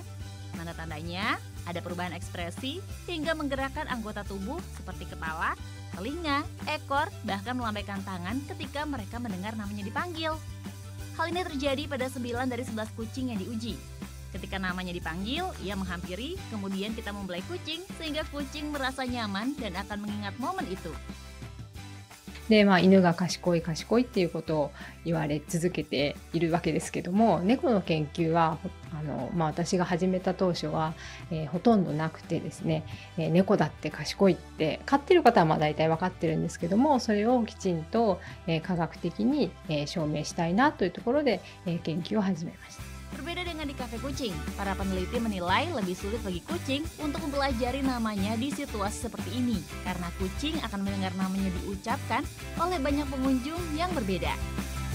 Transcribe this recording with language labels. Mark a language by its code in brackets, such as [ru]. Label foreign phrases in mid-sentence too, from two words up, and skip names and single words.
[id] Tanda-tandanya ada perubahan ekspresi hingga menggerakkan anggota tubuh seperti kepala, telinga, ekor, bahkan melambaikan tangan ketika mereka mendengar namanya dipanggil. Hal ini terjadi pada 9 dari 11 kucing yang diuji. Ketika namanya dipanggil, ia menghampiri, kemudian kita membelai kucing sehingga kucing merasa nyaman dan akan mengingat momen itu. [ja] で、犬が賢い賢いっていうことを言われ続けているわけですけども、猫の研究は私が始めた当初は、ほとんどなくてですね、猫だって賢いって飼ってる方は大体分かってるんですけども、それをきちんと、科学的に、証明したいなというところで、研究を始めました。 [id] Berbeda dengan di kafe kucing, para peneliti menilai lebih sulit bagi kucing untuk mempelajari namanya di situasi seperti ini karena kucing akan mendengar namanya diucapkan oleh banyak pengunjung yang berbeda.